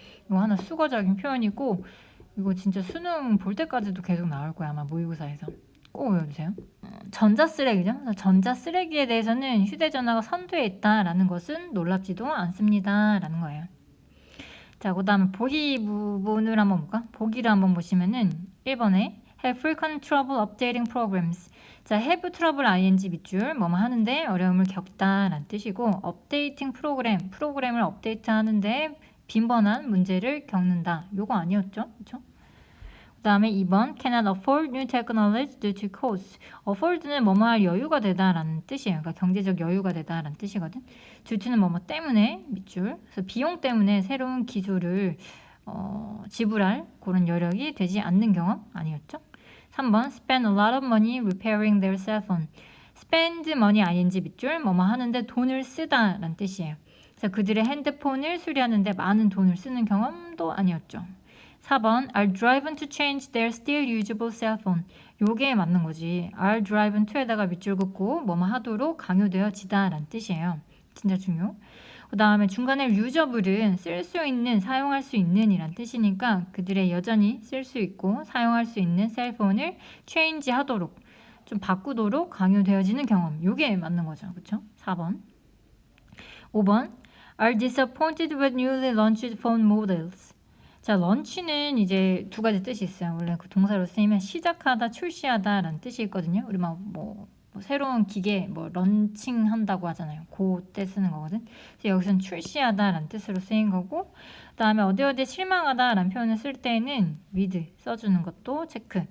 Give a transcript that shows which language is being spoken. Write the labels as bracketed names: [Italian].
[Korean] 이거 하나 수거적인 표현이고 이거 진짜 수능 볼 때까지도 계속 나올 거야 아마 모의고사에서. 꼭 외워주세요. 전자쓰레기죠. 전자쓰레기에 대해서는 휴대전화가 선두에 있다라는 것은 놀랍지도 않습니다. 라는 거예요. 자, 그 다음에 보기 부분을 한번 볼까? 보기를 한번 보시면은 1번에 [English] have frequent trouble updating programs. [Korean] 자, have trouble ing 밑줄 뭐뭐 하는데 어려움을 겪다 라는 뜻이고 updating 프로그램을 업데이트 하는데 빈번한 문제를 겪는다. 요거 아니었죠? 그렇죠? 그 다음에 2번 [English] cannot afford new technology due to cost. [Korean] afford는 뭐뭐 할 여유가 되다라는 뜻이에요. 그러니까 경제적 여유가 되다라는 뜻이거든. due to는 뭐뭐 때문에 밑줄. 그래서 비용 때문에 새로운 기술을 지불할 그런 여력이 되지 않는 경험 아니었죠? [English] 3번 spend a lot of money repairing their cell phone. [Korean] spend money ing 밑줄 뭐뭐 하는데 돈을 쓰다라는 뜻이에요. 그래서 그들의 핸드폰을 수리하는데 많은 돈을 쓰는 경험도 아니었죠. [English] 4번 are driven to change their still usable cell phone. [Korean] 요게 맞는 거지. are driven to에다가 밑줄 긋고 뭐뭐 하도록 강요되어지다 라는 뜻이에요. 진짜 중요. 그 다음에 중간에 유저블은 쓸 수 있는, 사용할 수 있는 이란 뜻이니까 그들의 여전히 쓸 수 있고 사용할 수 있는 셀폰을 change 하도록 좀 바꾸도록 강요되어지는 경험. 요게 맞는 거죠. 그쵸? 4번. [English] 5번 are disappointed with newly launched phone models. [Korean] 자, 런치는 이제 두 가지 뜻이 있어요. 원래 그 동사로 쓰이면 시작하다, 출시하다 라는 뜻이 있거든요. 우리 막 뭐 새로운 기계 런칭한다고 하잖아요. 그때 쓰는 거거든. 그래서 여기서는 출시하다 라는 뜻으로 쓰인 거고 그 다음에 어디 실망하다 라는 표현을 쓸 때는 with 써주는 것도 체크.